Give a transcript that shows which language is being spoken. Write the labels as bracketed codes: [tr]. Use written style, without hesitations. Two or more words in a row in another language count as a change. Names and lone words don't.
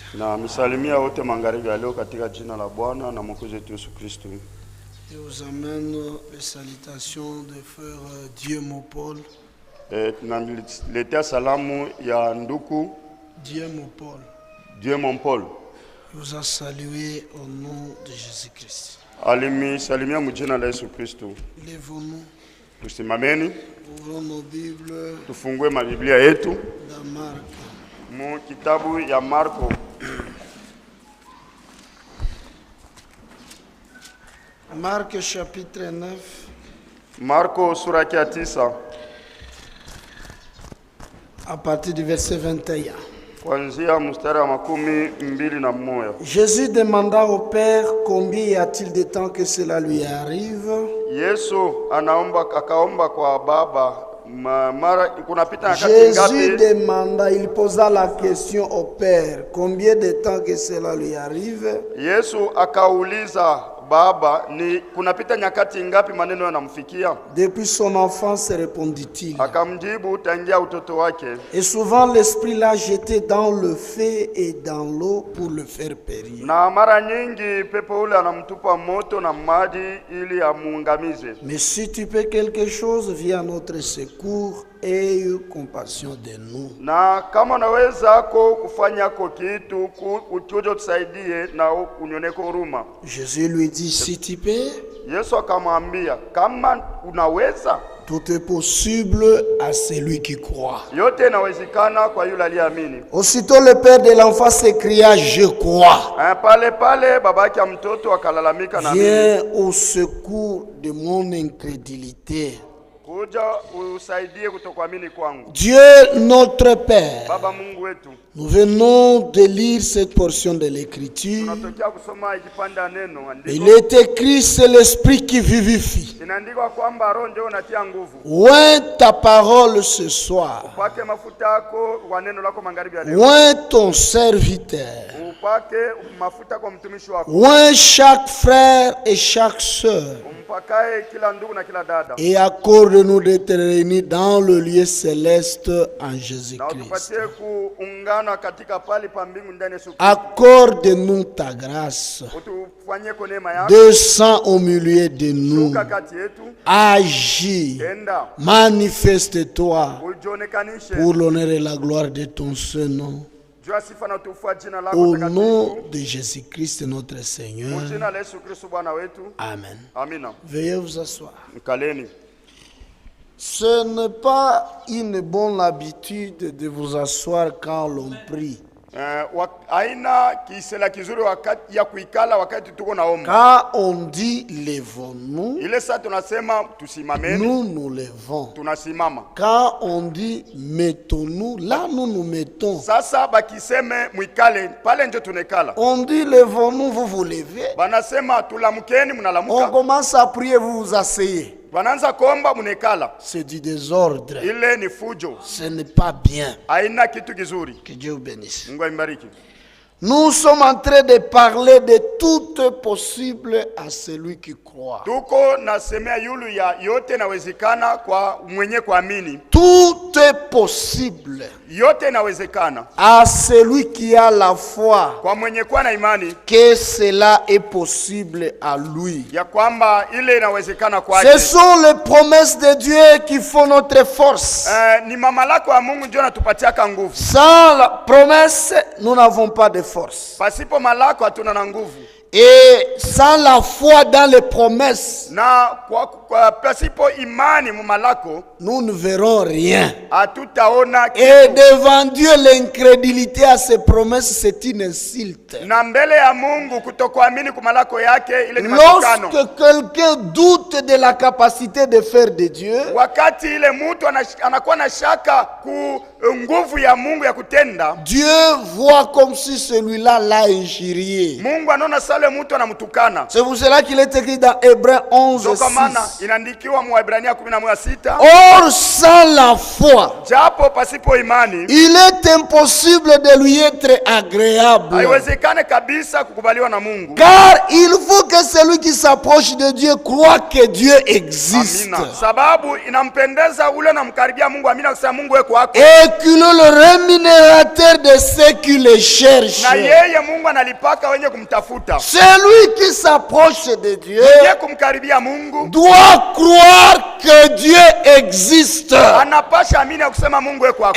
[sw] Na misalimia wote magharibi ya leo katika jina la Bwana na Mwokozi wetu Yesu Kristo. [fr] Je vous amène les salutations de frère Dieu mon Paul. [sw] Tunaletea salamu ya nduku Dieu mon Paul. Dieu mon Paul. [fr] Il vous a salué au nom de Jésus-Christ. [sw] Alimisalimia mjina la Yesu Kristo. [fr] Lèvons-nous. [sw] Tusimameni. [fr] Ouvrons nos Bibles. [sw] Tufungue mabiblia yetu. [fr] Dans Marc. [sw] Mu kitabu ya Marko. [fr] Marc chapitre 9. [sw] Marko sura ya 9. [fr] À partir du verset 21. [sw] Kuanzia mstari wa 21. [fr] Jésus demanda au Père combien y a-t-il de temps que cela lui arrive. [sw] Yesu akaomba kwa Baba mara kunapita wakati Jésus ngapi? [fr] demanda, il posa la question au Père combien de temps que cela lui arrive. [sw] Yesu akauliza Baba, ni kunapita nyakati ngapi maneno yanamfikia? [fr] Depuis son enfance, répondit-il. [sw] Akamjibu, tangia utoto wake. [fr] Et souvent l'esprit l'a jeté dans le feu et dans l'eau pour le faire périr. [sw] Na mara nyingi pepo ule anamtupa moto na maji ili amuangamize. [fr] Mais si tu peux quelque chose, viens à notre secours et aie compassion de nous. [sw] Na kama unaweza kufanya kitu uje tusaidie na unyoneko huruma. [fr] Jésus lui dit, si tu peux, [sw] Yesu akamwambia, kama unaweza, [fr] tout est possible à celui qui croit. [sw] yote inawezekana kwa yule aliyeamini. [fr] Aussitôt le père de l'enfant s'écria, je crois. [sw] Pale babaki ya mtoto akalalamika na [fr] Viens au secours de mon incrédulité. [sw] kuja usaidie kutokuamini kwangu. [fr] Dieu notre Père, [sw] Baba Mungu wetu, [fr] nous venons de lire cette portion de l'écriture. [sw] tunatokea kusoma ikipanda neno [fr] Il [sw] andiko. [fr] est écrit, c'est l'esprit qui vivifie. [sw] Inaandikwa kwamba roho ndio unatia nguvu. [fr] Oint ta parole ce soir. [sw] Upake mafuta yako wa neno lako magharibi ya leo. [fr] Oint ton serviteur. [sw] Upake mafuta kwa mtumishi wako. [fr] Oint chaque frère et chaque sœur. [sw] Umpakae kila ndugu na kila dada. [fr] Et accorde-nous d'être réunis dans le lieu céleste en [sw] Na Jésus-Christ. utupatie kuungana katika pali pa mbingu ndani ya Yesu Kristo. [fr] Accorde-nous ta grâce. [sw] Utufanyie kwa neema yako. [fr] Descends au milieu de nous. [sw] Shuka kati yetu. [fr] Agis. [sw] Enda. [fr] Manifeste-toi [sw] Ujionekanishe. [fr] pour l'honneur et la gloire de ton saint nom. [sw] Jua sifa na utukufu jina lako [fr] Au [sw] takatifu. [fr] nom de Jésus-Christ notre Seigneur. [sw] Jina la Yesu Kristo Bwana wetu. [fr] Amen. [sw] Amina. [fr] Veuillez vous asseoir. [sw] Mkaleni. [fr] Ce n'est pas une bonne habitude de vous asseoir quand l'on prie. [sw] Aina kisela kizuri wakati ya kuikala wakati tuko naomba. [fr] Quand on dit lèvons-nous, [sw] Ile saa tunasema tusimameni, [fr] nous nous levons. [sw] tunasimama. [fr] Quand on dit mettons-nous, là nous nous mettons. [sw] Sasa bakiseme mwikale, pale njo tunekala. [fr] On dit lèvons-nous, vous vous levez. [sw] Banasema tulamukeni, [fr] On [sw] munalamuka. [fr] commence à prier, vous vous asseyez. [sw] Bananza komba, munekala. [fr] C'est du désordre. [sw] Ile ni fujo. [fr] Ce n'est pas bien. [sw] Aina kitu kizuri. [fr] Que Dieu vous bénisse. [sw] Mungu aibariki. [fr] Nous sommes en train de parler de tout possible à celui qui croit. [sw] Tuko nasemea yulu ya yote nawezekana kwa mwenye kuamini. [fr] Tout est possible [sw] Yote nawezekana [fr] à celui qui a la foi [sw] kwa mwenye kuwa na imani [fr] que cela est possible à lui. [sw] ya kwamba ile inawezekana [fr] Ce [sw] kwake. [fr] sont les promesses de Dieu qui font notre force. [sw] Ni mamalako ya Mungu ndio natupatiaka nguvu. [fr] Sans la promesse, nous n'avons pas de force. [sw] Pasipo malako hatuna na nguvu. [fr] Et sans la foi dans les promesses, [sw] Na kwa pasipo imani mu malako [fr] nous ne verrons rien. [sw] hatutaona [fr] Et [sw] kitu. [fr] devant Dieu, l'incrédulité à ses promesses, c'est une insulte. [sw] Na mbele ya Mungu kutokuamini kwa malako yake ile ni matukano. [fr] Lorsque quelqu'un doute de la capacité de faire de Dieu, [sw] Wakati ile mtu anakuwa na shaka ku nguvu ya Mungu ya kutenda, [fr] Dieu voit comme si celui-là l'a injurié. [sw] Mungu anaona sale mtu anamtukana. [fr] C'est pour cela qu'il est écrit dans Hébreux 11, [sw] Ndio kwa maana 6. inaandikiwa mu Waebrania 11:6, [fr] Or, sans la foi, [sw] japo pasipo imani [fr] il est impossible de lui être agréable. [sw] haiwezekane kabisa kukubaliwa na Mungu. [fr] Car il faut que celui qui s'approche de Dieu croit que Dieu existe. [sw] Amina. Sababu inampendeza ule namkaribia Mungu. Amina, kusema Mungu weko wako. [fr] Et qu'il est le rémunérateur de ceux qui le cherchent. [sw] Na yeye Mungu analipaka wenye kumtafuta. [fr] Celui qui s'approche de Dieu [sw] Yeye kumkaribia Mungu [fr] doit croire que Dieu existe. [sw] anapasha amini ya kusema Mungu weko wako.